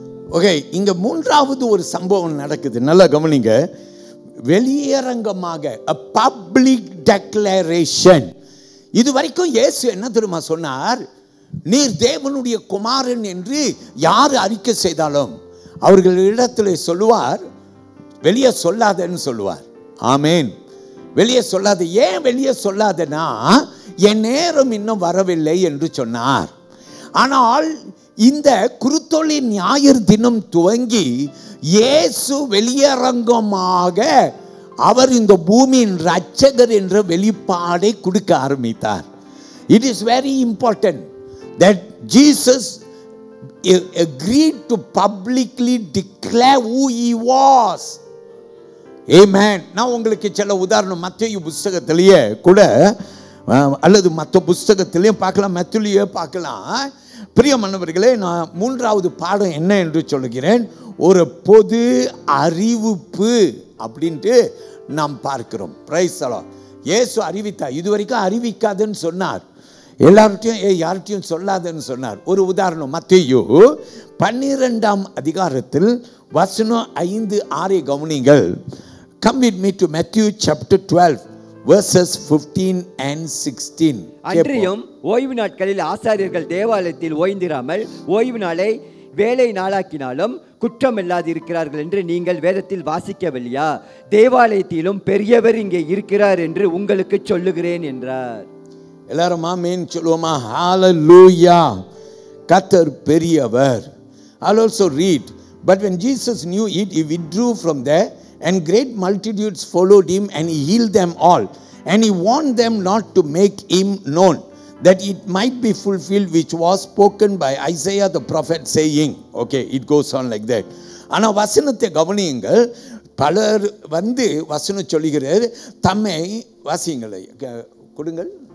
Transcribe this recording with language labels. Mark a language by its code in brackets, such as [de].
[ta] Okay, இங்க மூன்றாவது ஒரு சம்பவம் நடக்குது. நல்லா கவனிங்க. வெளியரங்கமாக [en] a public declaration. [ta] இதுவரைக்கும் இயேசு என்ன தெரியுமா சொன்னார்? நீர் தேவனுடைய குமாரன் என்று யார் அறிக்கை செய்தாலும் அவர்களிடத்தில் சொல்லுவார், வெளியே சொல்லாதன்னு சொல்லுவார். ஆமேன். வெளியே சொல்லாத. ஏன் வெளியே சொல்லாதனா, என் நேரம் இன்னும் வரவில்லை என்று சொன்னார். ஆனால் இந்த குருத்தோலை ஞாயிறு தினம் துவங்கி இயேசு வெளியரங்கமாக அவர் இந்த பூமியின் இரட்சகர் என்ற வெளிப்பாடை கொடுக்க ஆரம்பித்தார். [en] It is very important that Jesus agreed to publicly declare who he was. Amen. [ta] நான் உங்களுக்கு சில உதாரணம் மத்தேயு புத்தகத்திலேயே கூட அல்லது மற்ற புத்தகத்திலேயே பார்க்கலாம், மத்தேயுவிலே பார்க்கலாம். பிரியமானவர்களே, நான் மூன்றாவது பாடம் என்ன என்று சொல்லுகிறேன், ஒரு பொது அறிவிப்பு அப்படின்ட்டு நாம் பார்க்கிறோம். [en] Praise the lord. [ta] இயேசு அறிவித்தார். இதுவரைக்கும் அறிவிக்காதுன்னு சொன்னார், எல்லார்ட்டையும் யார்கிட்டையும் சொல்லாதன்னு சொன்னார். ஒரு உதாரணம், மத்தேயு 12 அதிகாரத்தில் வசனம் 5, 6 கவனிங்கள். [en] Come with me to Matthew chapter 12 verses 15 and 16. [ta] அன்றியும் ஓய்வு நாட்களில் ஆசாரியர்கள் தேவாலயத்தில் ஓய்ந்திராமல் ஓய்வு நாளை வேலை நாளாக்கினாலும் குற்றம் இல்லாது இருக்கிறார்கள் என்று நீங்கள் வேதத்தில் வாசிக்கவில்லையா? தேவாலயத்திலும் பெரியவர் இங்கே இருக்கிறார் என்று உங்களுக்கு சொல்லுகிறேன் என்றார். எல்லாரும் ஆமென் சொல்லுவோமா? ஹalleluya. கர்த்தர் பெரியவர். [en] I'll also read. But when Jesus knew it, he withdrew from there, and great multitudes followed him, and he healed them all. And he warned them not to make him known, that it might be fulfilled which was spoken by Isaiah the prophet, saying. Okay, it goes on like that. [ta] ஆனா வசனத்தை கவனியுங்கள். பலர் வந்து வசனம் சொல்லுகிறார், தம்மை வாசியுங்களை கொடுங்கள்.